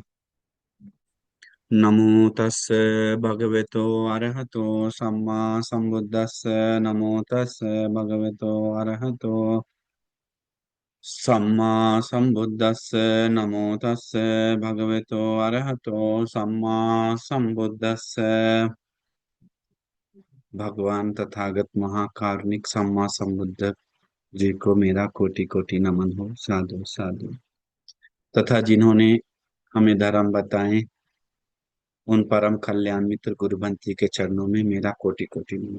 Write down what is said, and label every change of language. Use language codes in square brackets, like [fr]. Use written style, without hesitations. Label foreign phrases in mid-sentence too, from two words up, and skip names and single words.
[pi] नमो तस्स भगवतो अरहतो सम्मा सम्बुद्दस्स। नमो तस्स भगवतो अरहतो सम्मा सम्बुद्दस्स। नमो तस्स भगवतो अरहतो सम्मा सम्बुद्दस्स। [hi] भगवान तथागत महाकारुणिक सम्मा सम्बुद्ध जी को मेरा कोटि कोटि नमन हो। साधु साधु। तथा जिन्होंने हमें धर्म बताए उन परम कल्याण मित्र गुरुबंती के चरणों में मेरा कोटि कोटि नमन।